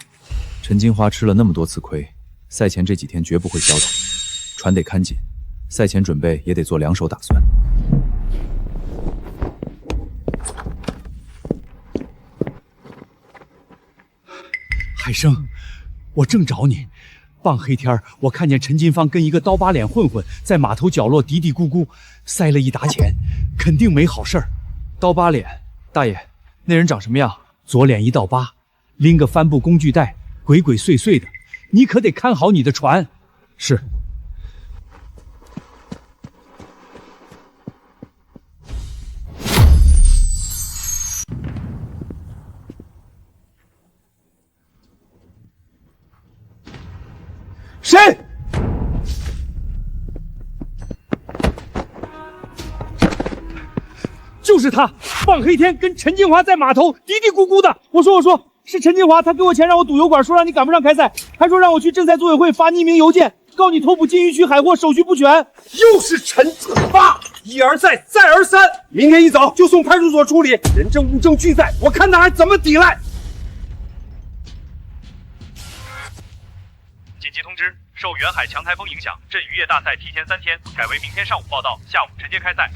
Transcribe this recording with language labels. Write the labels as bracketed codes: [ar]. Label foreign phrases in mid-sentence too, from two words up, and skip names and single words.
[zh] 陳金花吃了那麼多次虧，賽前這幾天絕不會消停，船得看緊，賽前準備也得做兩手打算。海生，我正找你。傍黑天我看見陳金芳跟一個刀疤臉混混在碼頭角落嘀嘀咕咕，塞了一沓錢，肯定沒好事兒。刀疤臉，大爺，那人長什麼樣？左臉一道疤，拎個帆布工具袋，鬼鬼祟祟的。你可得看好你的船。是。谁？就是他，傍黑天跟陈金華在碼頭嘀嘀咕咕的。我說，是陳金華，他給我錢讓我堵油管，說讓你趕不上開賽，還說讓我去鎮賽組委會發匿名郵件，告你偷捕禁漁區海貨，手續不全。又是陳金華，一而再，再而三。明天一早就送派出所處理，人證物證俱在，我看他還怎麼抵賴。緊急通知，受遠海強颱風影響，鎮漁業大賽提前3天，改為明天上午報到，下午承接開賽。